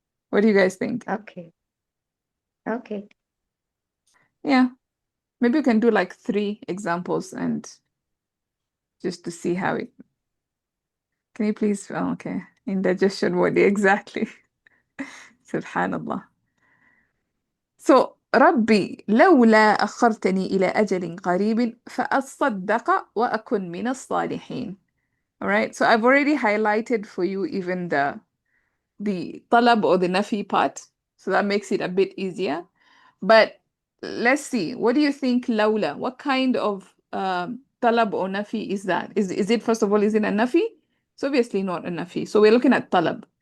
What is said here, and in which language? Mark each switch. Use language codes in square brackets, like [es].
[en] What do you guys think? Okay, okay. Yeah, maybe we can do like 3 examples and just to see how it. Can you please? Oh, okay. Indigestion body, exactly. Subhanallah. [ar] So, ربي لولا أخرتني إلى أجل قريب فأصدق وأكن من الصالحين. [en] All right. So I've already highlighted for you even the talab or the nafi part. So that makes it a bit easier. But let's see. What do you think, Laula? What kind of talab or nafi is that? Is it, first of all, is it a nafi? It's obviously not a nafi. So we're looking at talab.